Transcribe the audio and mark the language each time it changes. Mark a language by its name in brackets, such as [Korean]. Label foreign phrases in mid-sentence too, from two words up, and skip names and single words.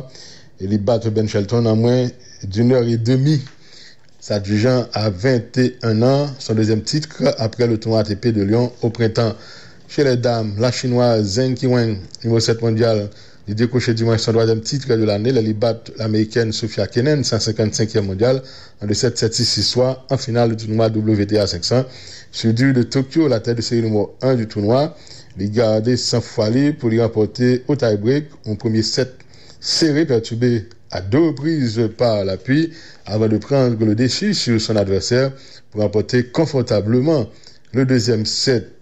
[French] Il bat Ben Shelton en moins d'une heure et demie. S'adjugeant à 21 ans, son deuxième titre après le tournoi ATP de Lyon au printemps. Chez les dames, la chinoise Zheng Qiwen, numéro 7 mondial, il décoché dimanche son troisième titre de l'année. Elle bat l'américaine Sofia Kenin, 155e mondial, en 2-7, 7-6, 6-3, en finale du tournoi WTA 500. Sur dur de Tokyo, la tête de série numéro 1 du tournoi, il gardé sans foiler pour lui remporter au tie-break, en premier set serré, perturbé à 2 reprises par l'appui, avant de prendre le dessus sur son adversaire pour remporter confortablement le deuxième set.